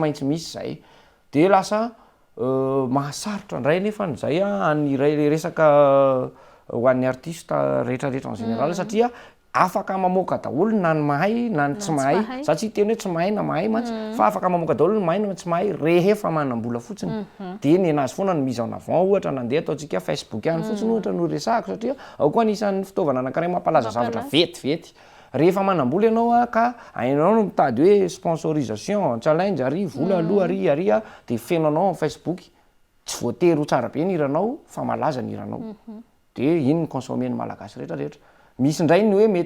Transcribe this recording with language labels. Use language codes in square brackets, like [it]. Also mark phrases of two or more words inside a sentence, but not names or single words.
[mg] maintsy misy zay de lasa mahasarotra indray nefa n'izay any iray resaka ho an'ny artiste rehetrarehetra [fr] en général [mg] satria afaka mamoaka daholo na ny mahay na ny tsy mahay satria teny hoe tsy mahay na mahay mantsy fa afaka mamoaka daholo ny mahay na tsy mahay rehefa manam-bola fotsiny de ny anazy foana ny [fr] mise en avant [mg] ohatra nandeha ataontsika Facebook ihany fotsiny ohatra no resahako satria ao koa anisan'ny fitaovana anankiray mampalaza zavatra vetivety rehefa manambola ianao ka ainao no mitady hoe sponsorisation challenge ary vola aloha ary de fenonao amin'ny Facebook tsy voatery ho tsara be ny hiranao fa malaza ny hiranao de iny ny consommer ny malagasy rehetrarehetra misy indray ny hoe mety